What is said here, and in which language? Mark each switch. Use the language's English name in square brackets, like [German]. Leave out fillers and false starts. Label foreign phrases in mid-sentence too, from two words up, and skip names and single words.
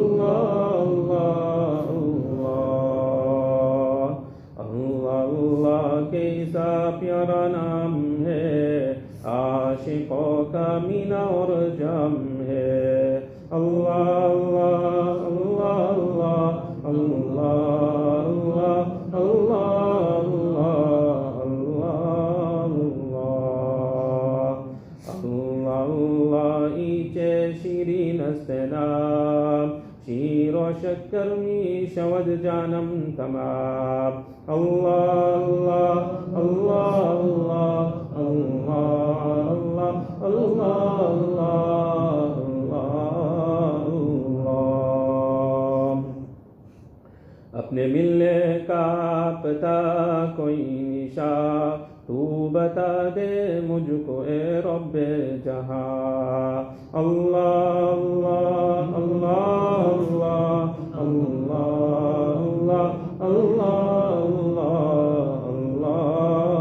[Urdu] اللہ اللہ اللہ اللہ، کیسا پیارا نام ہے، عاشقوں کا مینا اور جام ہے، اللہ اللہ اللہ اللہ اللہ اللہ اللہ اللہ اللہ اللہ، [Persian] ایچے شیرین است نام، شیر و شکر می شود جانم تمام، [Urdu] اللہ اللہ اللہ اللہ اللہ اللہ اللہ اللہ، اپنے ملنے کا پتہ کوئی نشاں، تو بتا دے مجھ کو اے رب جہاں، اللہ اللہ اللہ اللہ اللہ اللہ اللہ اللہ